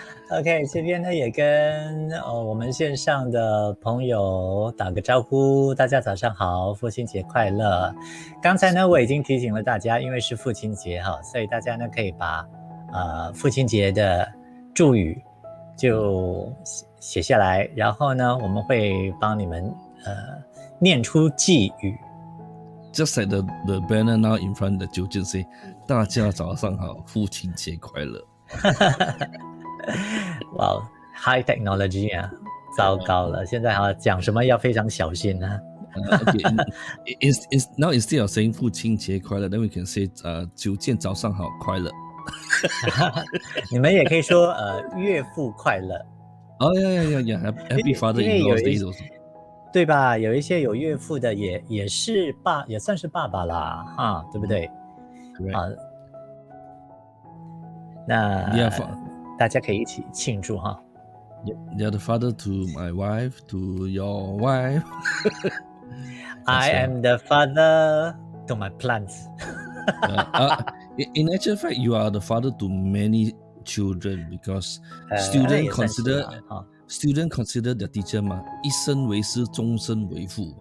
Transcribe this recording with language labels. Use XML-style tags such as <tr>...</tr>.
<zh>OK， 这边呢也跟我们线上的朋友打个招呼，大家早上好，父亲节快乐。刚才呢我已经提醒了大家，因为是父亲节哈，所以大家呢可以把父亲节的祝语就写下来，然后呢我们会帮你们念出寄语。</zh> <en>Just like the banner now in front, the 九件 say,</en> <zh>大家早上好，父亲节快乐。哇、wow, ，</zh> <en>high technology</en> <zh>啊，糟糕了！现在讲什么要非常小心啊。</zh> <en>Okay, now instead of saying</en> <zh>父亲节快乐</zh> <en>then we can say</en> <zh>九件早上好快乐。你们也可以说岳父快乐。</zh> <en>Oh yeah. Happy Father-in-Law's Day also.</en> <zh>对吧？有一些有岳父的也算是爸爸啦，哈，对不对？啊，那大家可以一起庆祝哈。</zh> <en>You're the father to my wife, to your wife. I am the father to my plants. In actual fact, you are the father to many children because students consider their teacher</en> <zh>嘛，一生为师，终身为父。</zh>